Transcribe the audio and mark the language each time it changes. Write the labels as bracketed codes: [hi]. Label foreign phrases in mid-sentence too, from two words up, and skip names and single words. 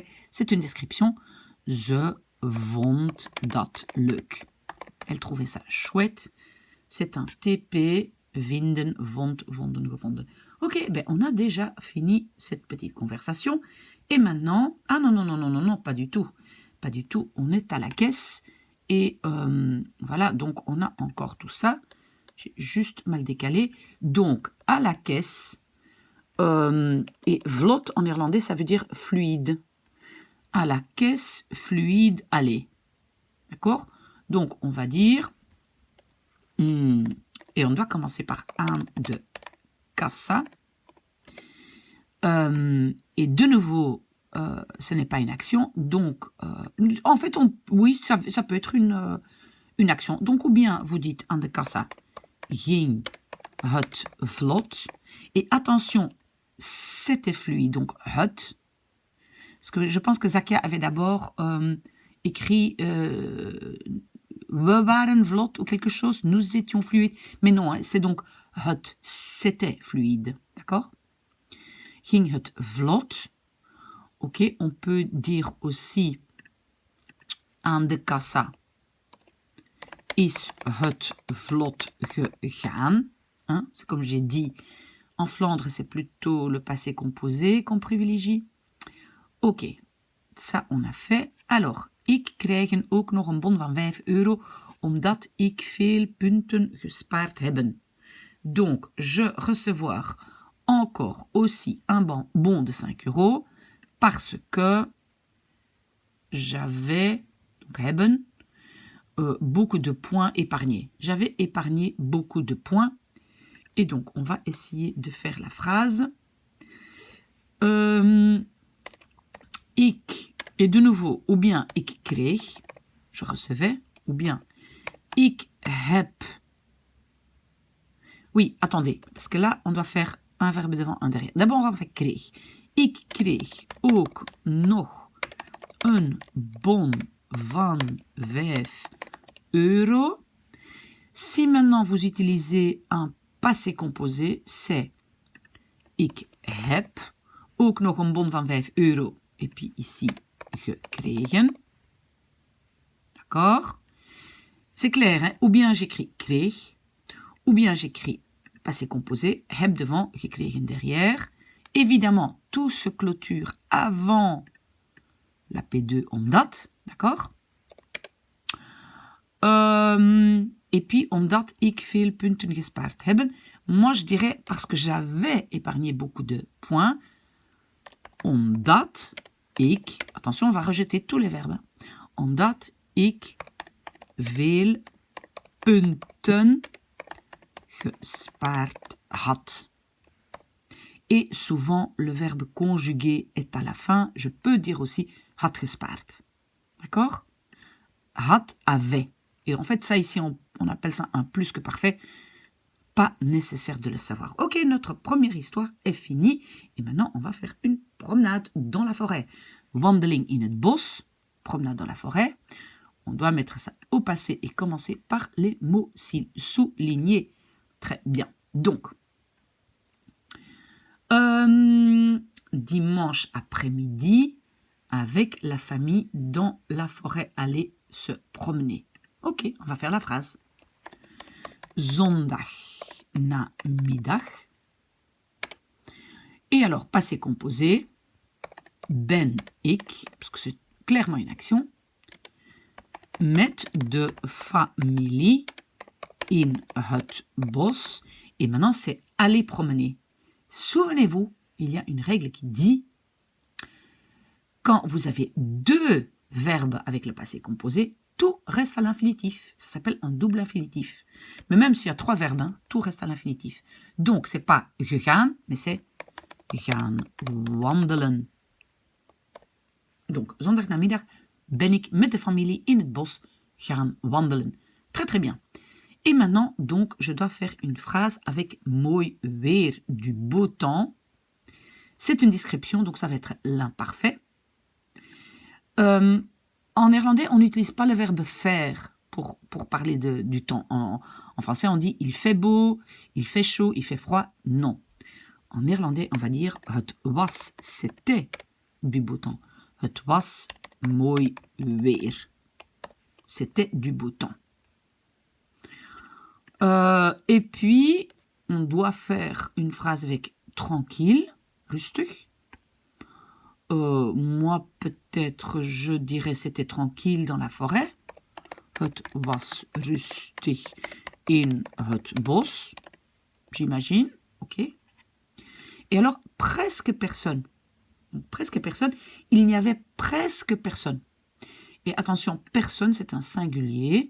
[fr] C'est une description. [nl] Ze vond dat leuk. [fr] Elle trouvait ça chouette. C'est un TP. [nl] Vinden, vond, vonden, gevonden. [fr] Ok, ben on a déjà fini cette petite conversation. Et maintenant... Ah non, pas du tout. Pas du tout. On est à la caisse. Et voilà, donc on a encore tout ça. J'ai juste mal décalé. Donc, à la caisse. Et vlot en néerlandais, ça veut dire fluide. À la caisse, fluide, aller. D'accord? Donc, on va dire... et on doit commencer par [nl] aan de kassa. [fr] Et de nouveau, ce n'est pas une action. Donc, en fait, oui, ça peut être une action. Donc, ou bien vous dites [nl] aan de kassa, ging het vlot. [fr] Et attention, c'était fluide. Donc, het. Parce que je pense que Zakia avait d'abord écrit... [nl] we waren vlot [fr] ou quelque chose, nous étions fluides. Mais non, hein, c'est donc het, c'était fluide. D'accord? [nl] Ging het vlot. [fr] Ok, on peut dire aussi [nl] aan de kassa. is het vlot gegaan. [fr] Hein? C'est comme j'ai dit, en Flandre, c'est plutôt le passé composé qu'on privilégie. Ok, ça on a fait. Alors, [nl] ik krijg ook nog een bon van 5 euro, omdat ik veel punten gespaard heb. [fr] Donc, je recevoir encore aussi un bon de 5 euros, parce que j'avais, donc hebben, beaucoup de points épargnés. J'avais épargné beaucoup de points. Et donc, on va essayer de faire la phrase. Ik, et de nouveau, ou bien [nl] ik kreeg, [fr] je recevais, ou bien [nl] ik heb. [fr] Oui, attendez, parce que là, on doit faire un verbe devant, un derrière. D'abord, on va faire kreeg. [nl] Ik kreeg ook nog een bon van 5 euro. [fr] Si maintenant vous utilisez un passé composé, c'est [nl] ik heb ook nog een bon van 5 euro. [fr] Et puis ici, gekregen. D'accord? C'est clair, hein? Ou bien j'écris kreeg, ou bien j'écris passé composé, heb devant, gekregen derrière. Évidemment, tout se clôture avant la P2 omdat, d'accord? Et puis, [nl] omdat ik veel punten gespaard hebben. [fr] Moi, je dirais, parce que j'avais épargné beaucoup de points, [nl] omdat ik, [fr] attention, on va rejeter tous les verbes, [nl] omdat ik veel punten gespaard had. [fr] Et souvent, le verbe conjugué est à la fin. Je peux dire aussi [nl] had gespaard. [fr] D'accord? Had, avait. Et en fait, ça ici, on appelle ça un plus que parfait. Pas nécessaire de le savoir. Ok, notre première histoire est finie. Et maintenant, on va faire une promenade dans la forêt. [nl] Wandeling in het bos. [fr] Promenade dans la forêt. On doit mettre ça au passé et commencer par les mots soulignés. Très bien. Donc, dimanche après-midi, avec la famille dans la forêt, aller se promener. Ok, on va faire la phrase. [nl] Zondag namiddag. [fr] Et alors, passé composé, [nl] ben ik, [fr] parce que c'est clairement une action, [nl] met de familie in het bos. [fr] Et maintenant, c'est aller promener. Souvenez-vous, il y a une règle qui dit quand vous avez deux verbes avec le passé composé, tout reste à l'infinitif. Ça s'appelle un double infinitif. Mais même s'il y a trois verbes, hein, tout reste à l'infinitif. Donc, c'est pas gegaan, mais c'est [nl] gaan wandelen. Donc, zondagnamiddag ben ik met de familie in het bos gaan wandelen. [fr] Très très bien. Et maintenant, donc, je dois faire une phrase avec [nl] mooi weer, [fr] du beau temps. C'est une description, donc ça va être l'imparfait. En néerlandais, on n'utilise pas le verbe faire pour parler du temps. En français, on dit il fait beau, il fait chaud, il fait froid. Non. En néerlandais, on va dire [nl] het was, [fr] c'était du beau temps. [nl] Het was mooi weer. [fr] C'était du beau temps. Et puis, on doit faire une phrase avec tranquille, rustig. Moi, peut-être, je dirais c'était tranquille dans la forêt. [nl] Het was rustig in het bos. [fr] J'imagine, ok. Et alors, presque personne. Donc, presque personne. Il n'y avait presque personne. Et attention, personne, c'est un singulier.